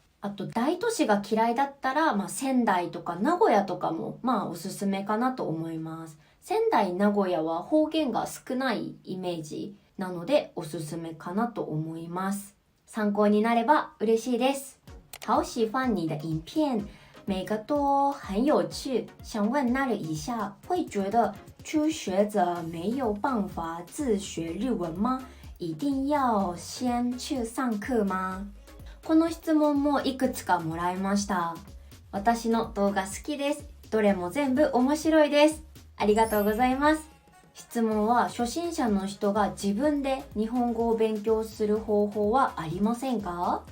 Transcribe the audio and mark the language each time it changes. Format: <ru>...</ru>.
<ja>あと大都市が嫌いだったら、仙台とか名古屋とかもおすすめかなと思います。仙台、名古屋は方言が少ないイメージなのでおすすめかなと思います。参考になれば嬉しいです。</ja> <zh>好喜欢你的影片，每个都很有趣。想问那里一下，会觉得初学者没有办法自学日文吗？一定要先去上課吗？</zh> <ja>この質問もいくつかもらいました。私の動画好きです。どれも全部面白いです。ありがとうございます。質問は初心者の人が自分で日本語を勉強する方法はありませんか？</ja>